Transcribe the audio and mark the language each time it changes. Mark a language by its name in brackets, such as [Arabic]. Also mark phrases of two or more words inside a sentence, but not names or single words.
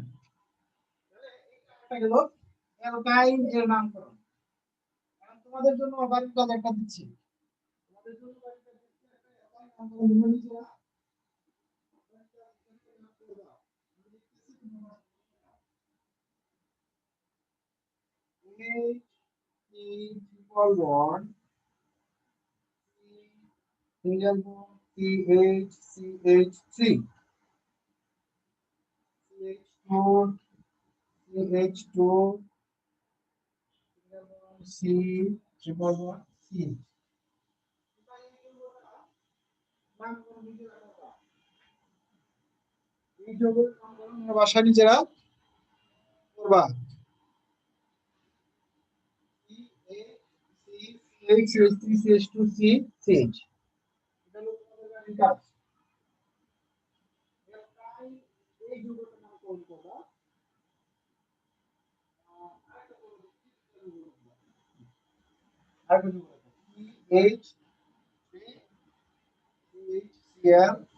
[Bangla] তাহলে এটা গেল অ্যালকাইন এর নামকরণ এখন তোমাদের জন্য বাড়ির কাজ একটা দিচ্ছি তোমাদের জন্য বাড়ির কাজ দিচ্ছি একটা অ্যালকাইন নামকরণ তোমরা নিজেরা নাম করে দাও আমি লিখতেছি তোমরা H E [English] triple bond single bond CH3 CH2 CH2 single bond C [Bangla] triple bond C এই যৌগের নামকরণ তোমরা বাসায় নিজেরা করবা CH3CH2C CH এটা হলো তোমাদের বাড়ির কাজ এই যৌগটার নামকরণ করবা আরেকটা যৌগ CH3 CHCl